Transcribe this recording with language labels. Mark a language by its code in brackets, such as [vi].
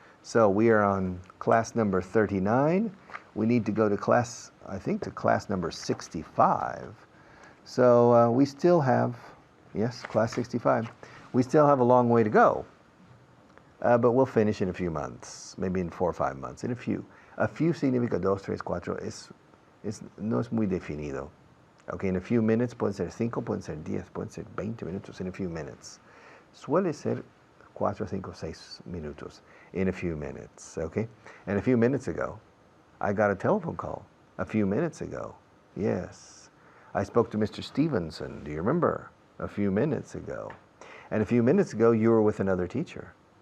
[en] So we are on class number 39. We need to go to class number 65. So we still have, yes, class 65. We still have a long way to go. But we'll finish in a few months, maybe in 4 or 5 months. In a few. [es] A few significa 2, 3, 4. No es muy definido. [en] Okay, in a few minutes, [es] pueden ser 5, pueden ser 10, pueden ser 20 minutos [en] in a few minutes. [es] Suele ser 4, 5, 6 minutos [en] in a few minutes, okay? And a few minutes ago, I got a telephone call. A few minutes ago, yes. I spoke to Mr. Stevenson, do you remember? A few minutes ago. And a few minutes ago, you were with another teacher.